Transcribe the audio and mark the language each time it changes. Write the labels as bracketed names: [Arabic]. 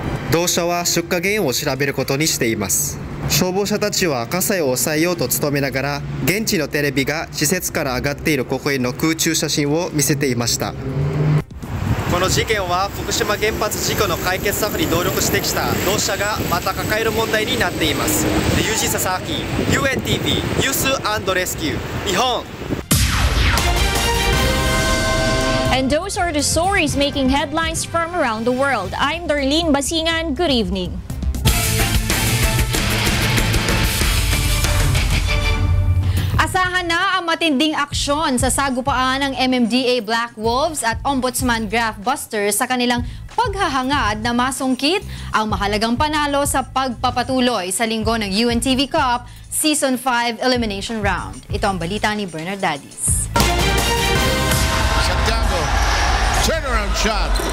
[Japanese] 同社は出火原因を調べることにしています。消防車たちは火災を抑えようと努めながら、現地のテレビが施設から上がっている黒煙の空中写真を見せていました。この事件は福島原発事故の解決策に努力してきた同社がまた抱える問題になっています。ユージ佐々木 UNTV ニュース&レスキュー日本。 [English] And those are the stories making headlines from around the world. I'm Darlene Basingan. Good evening. [Filipino] Asahan na ang matinding aksyon sa sagupaan ng MMDA Black Wolves at Ombudsman Graph Busters sa kanilang paghahangad na masungkit ang mahalagang panalo sa pagpapatuloy sa linggo ng UNTV Cup Season 5 Elimination Round. Ito ang balita ni Bernard Dadis. [English] Santiago, turnaround shot.